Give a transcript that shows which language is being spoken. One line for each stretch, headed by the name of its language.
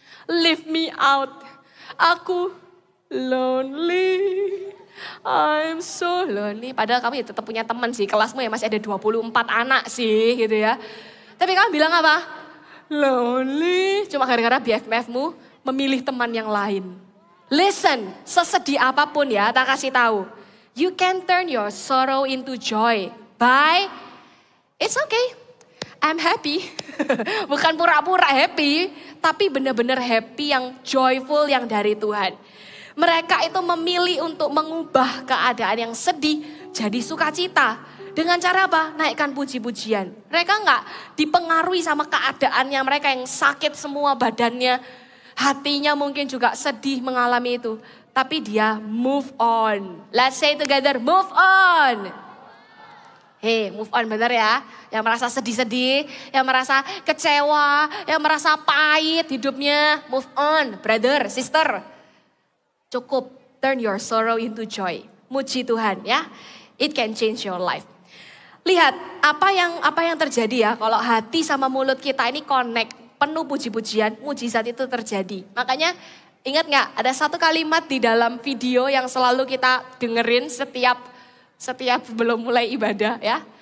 English: Leave me out. Aku lonely. I'm so lonely.
Indonesian: Padahal kamu ya tetap punya teman sih. Kelasmu ya masih ada 24 anak sih gitu ya. Tapi kamu bilang apa? Lonely. Cuma gara-gara BFF-mu memilih teman yang lain. Listen, sesedih apapun ya, tak kasih tahu.
English: You can turn your sorrow into joy by, it's okay, I'm happy.
Indonesian: Bukan pura-pura happy, tapi benar-benar happy yang joyful yang dari Tuhan. Mereka itu memilih untuk mengubah keadaan yang sedih jadi sukacita. Dengan cara apa? Naikkan puji-pujian. Mereka enggak dipengaruhi sama keadaannya mereka yang sakit semua badannya. Hatinya mungkin juga sedih mengalami itu. Tapi dia move on.
English: Let's say together, move on. Hey, move on
Indonesian: bener ya. Yang merasa sedih-sedih, yang merasa kecewa, yang merasa pahit hidupnya.
English: Move on, brother, sister. Cukup, turn your sorrow into joy.
Indonesian: Muji Tuhan ya.
English: It can change your life.
Indonesian: Lihat, apa yang terjadi ya kalau hati sama mulut kita ini connect. Penuh puji-pujian, mujizat itu terjadi. Makanya ingat gak ada satu kalimat di dalam video yang selalu kita dengerin setiap belum mulai ibadah ya.